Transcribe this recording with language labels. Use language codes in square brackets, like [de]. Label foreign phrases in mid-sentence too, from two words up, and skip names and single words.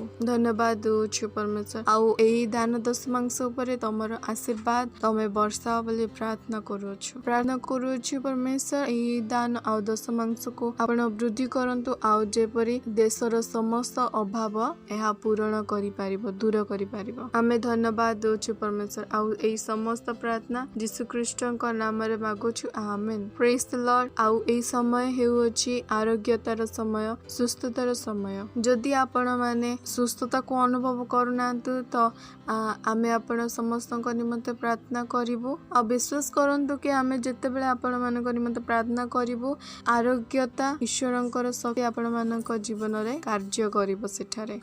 [or] ଧନ୍ୟବାଦ ଦେଉଛୁ ପରମେଶ୍ୱର ଆଉ ଏହି ଦାନ ଦଶମାଂଶ ଉପରେ ତୁମର ଆଶୀର୍ବାଦ ତୁମେ ବର୍ଷା ବୋଲି ପ୍ରାର୍ଥନା କରୁଛୁ ପରମେଶ୍ୱର ଏହି ଦାନ ଆଉ ଦଶମାଂଶ କୁ ଆପଣ ବୃଦ୍ଧି କରନ୍ତୁ ଆଉ ଯେପରି ଦେଶର ସମସ୍ତ ଅଭାବ ଏହା ପୂର୍ଣ୍ଣ କରି ପାରିବ ଦୂର କରି ପାରିବ। ଆମେ ଧନ୍ୟବାଦ ଦେଉଛୁ ପରମେଶ୍ୱର ଆଉ ଏହି ସମସ୍ତ ପ୍ରାର୍ଥନା ଯୀଶୁ ଖ୍ରୀଷ୍ଟଙ୍କ ନାମ ରେ ମାଗୁଛୁ ଆମେନ [en] praise the Lord. [or] ଆଉ ଏହି ସମୟ ହେଉଛି ଆରୋଗ୍ୟତାର ସମୟ ସୁସ୍ଥତାର ସମୟ ଯଦି ଆପଣ ମାନେ ସୁସ୍ଥତା କୁ ଅନୁଭବ କରୁନାହାନ୍ତି ତ ଆମେ ଆପଣ ସମସ୍ତଙ୍କ ନିମନ୍ତେ ପ୍ରାର୍ଥନା କରିବୁ ଆଉ ବିଶ୍ୱାସ କରନ୍ତୁ କି ଆମେ ଯେତେ ବେଳେ ଆପଣ ମାନଙ୍କ ନିମନ୍ତେ ପ୍ରାର୍ଥନା କରିବୁ ଆରୋଗ୍ୟତା ଈଶ୍ୱରଙ୍କର ଶକ୍ତି ଆପଣ ମାନଙ୍କ ଜୀବନ ରେ କାର୍ଯ୍ୟ କରିବ ସେଠାରେ।